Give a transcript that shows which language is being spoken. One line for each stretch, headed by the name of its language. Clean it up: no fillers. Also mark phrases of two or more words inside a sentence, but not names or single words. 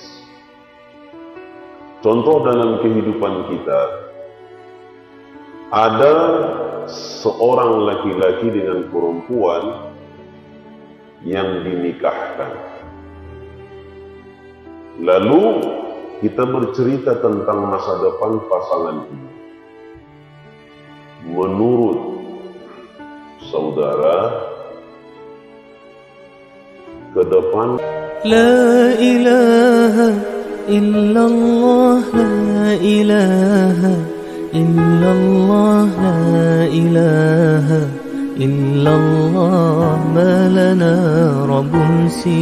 Indonesian: Contoh dalam kehidupan kita, ada seorang laki-laki dengan perempuan yang dinikahkan. Lalu kita bercerita tentang masa depan pasangan ini. Menurut saudara, ke depan
Arabic: لا إله إلا الله، لا إله إلا الله، لا إله إلا الله، ما لنا ربٌّ سِ